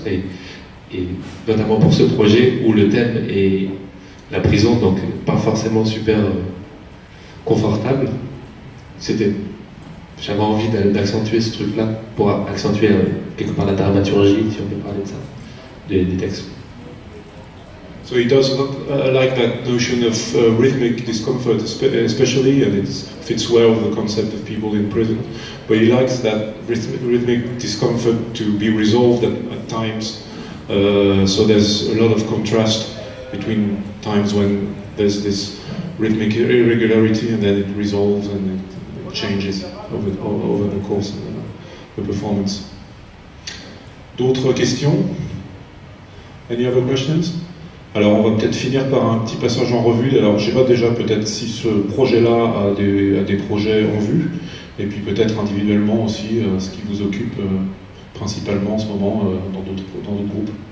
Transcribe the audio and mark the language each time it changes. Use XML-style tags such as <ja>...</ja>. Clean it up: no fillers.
<fr>Et notamment pour ce projet où le thème est la prison, donc pas forcément super confortable, j'avais envie d'accentuer ce truc-là pour accentuer quelque part la dramaturgie, si on peut parler de ça, des textes.</fr> <en>So he does not like that notion of rhythmic discomfort, especially, and it fits well with the concept of people in prison. But he likes that rhythmic discomfort to be resolved at times. So there's a lot of contrast between times when there's this rhythmic irregularity and then it resolves and it changes over the course of the performance.</en> <fr>D'autres questions?</fr> <en>Any other questions?</en> <fr>Alors on va peut-être finir par un petit passage en revue. Alors je sais pas déjà peut-être si ce projet-là a des projets en vue, et puis peut-être individuellement aussi ce qui vous occupe principalement en ce moment dans d'autres groupes.</fr>